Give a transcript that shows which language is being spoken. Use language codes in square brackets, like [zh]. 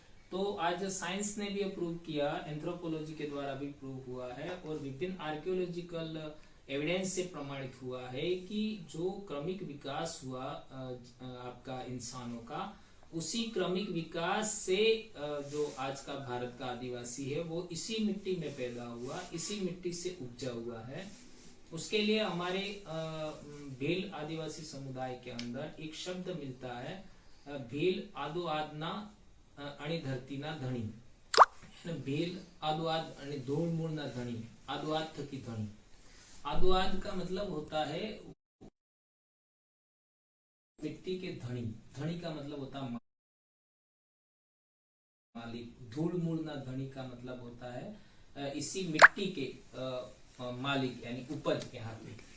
[hi] तो आज साइंस ने भी अप्रूव किया, एंथ्रोपोलॉजी के द्वारा भी प्रूव हुआ है, और विभिन्न आर्कियोलॉजिकल एविडेंस से प्रमाणित हुआ है कि जो क्रमिक विकास हुआ आपका इंसानों का, उसी क्रमिक विकास से जो आज का भारत का आदिवासी है वो इसी मिट्टी में पैदा हुआ, इसी मिट्टी से उपजा हुआ है। उसके लिए हमारे भील आदिवासी समुदाय के अंदर एक शब्द मिलता है, [bhb] भील आदो आदना आणि धरतीना धणी, भेल आदोआद आणि धूल मूल ना धणी, आदोआद थकी धणी। [hi] आदोआद का मतलब होता है मिट्टी के धनी, धनी का मतलब होता है मालिक, [bhb] धूल मूल ना धनी [hi] का मतलब होता है इसी मिट्टी के मालिक यानी उपज के हाथ में।